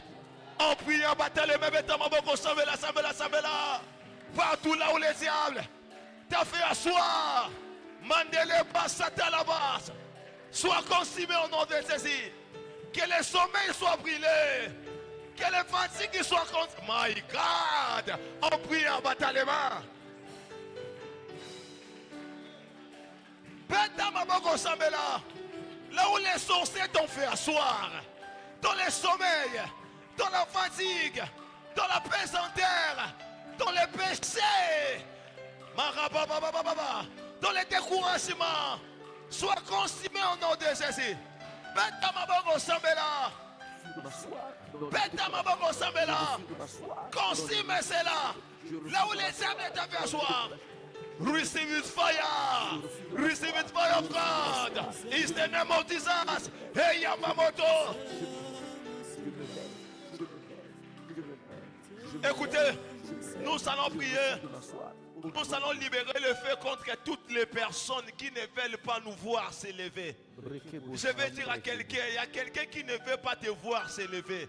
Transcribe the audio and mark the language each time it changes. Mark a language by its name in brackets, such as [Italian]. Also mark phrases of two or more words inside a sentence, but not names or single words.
[French] En priant, battez les mains, mettez [Lingala] ma boko, sambela. [French] Partout là où le diable t'a fait asseoir. Mandele passata la base. Sois consumé au nom de Jésus. Que le sommeil soit brûlé. Que les fatigues soient consumées. [English] My God. [French] En priant, battez les mains. [Lingala] Beta maboko sambela. [French] Là où les sorciers t'ont fait asseoir. Dans le sommeil. Dans la fatigue. Dans la pesanteur. Dans le péché. Marabababababa. Dans le découragement, sois consumé au nom de Jésus. [Lingala] Beta maboko sambela. Beta maboko sambela. [French] Consume cela. Là où les âmes t'ont fait asseoir. [English] Receive it fire. Receive it fire of God. It's the name of Jesus. Hey Yamamoto. [French] Écoutez, nous allons prier. Nous allons libérer le feu contre toutes les personnes qui ne veulent pas nous voir s'élever. Je vais dire à quelqu'un, il y a quelqu'un qui ne veut pas te voir s'élever.